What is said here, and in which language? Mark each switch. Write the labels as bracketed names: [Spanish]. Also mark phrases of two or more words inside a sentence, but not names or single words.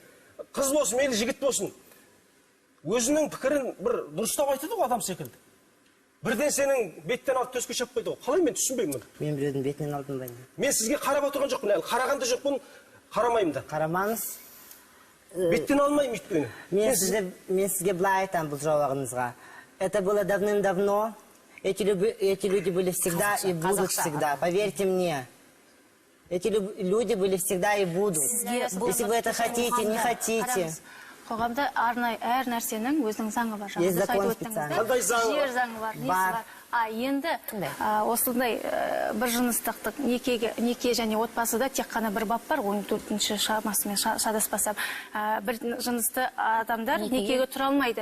[Kazakh] Қыз болсын, мейлі жігіт болсын. Өзінің пікірін бір дұрыстап айтады ғой адам секілді. Бірден сенің беттен алып төске шап қойды ғой. Қалай мен түсінбеймін. Мен біреудің бетінен алдым ба? Мен сізге қарап отырған жоқпын, әлі қараған да жоқпын, қарамаймын да. Қарамаңыз. Беттен алмаймын өйткені. Мен сізге былай айтамын бұл жауабыңызға. [Russian] Это было давным-давно. Эти люди были всегда и будут всегда. Поверьте мне. Эти люди были всегда и будут. Если вы это хотите, не хотите. [Kazakh] қоғамда арнайы әр нәрсенің өзінің заңы бар. [Russian] Есть [Kazakh] Жаңа [Russian] закон [Kazakh] айтып өттіңіз, [Russian] специальный. [Kazakh] да? Қандай заңы Жер заңы бар, несі Бар. бар. Енді Қандай? осындай бір жыныстықтық неке және отбасыда тек қана бір бап бар, 14-ші шамасымен шадаспасам. Бір жынысты адамдар некеге тұра алмайды.